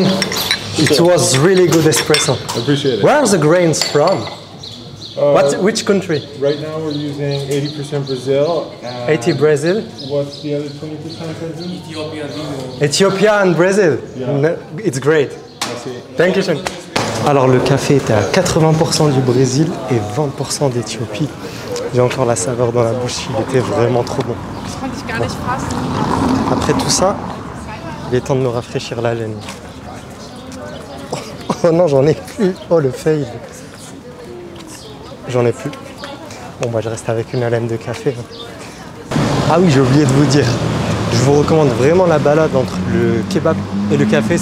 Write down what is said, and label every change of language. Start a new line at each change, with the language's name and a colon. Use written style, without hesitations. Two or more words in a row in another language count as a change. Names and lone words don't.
English: It was really good espresso. I appreciate it. Where are the grains from? Which country? Right now we're using 80% Brazil. And 80 Brazil, What's the other 20%? Ethiopia and Brazil. Yeah. It's great. I see.
German: Dankeschön.
French: Alors le café était à 80% du Brésil et 20% d'Éthiopie. J'ai encore la saveur dans la bouche, il était vraiment trop bon.
German: Das konnte ich gar nicht fassen.
French: Après tout ça, il est temps de me rafraîchir la laine. Oh non, j'en ai plus. Oh le fail. J'en ai plus. Bon bah je reste avec une haleine de café. Ah oui, j'ai oublié de vous dire. Je vous recommande vraiment la balade entre le kebab et le café.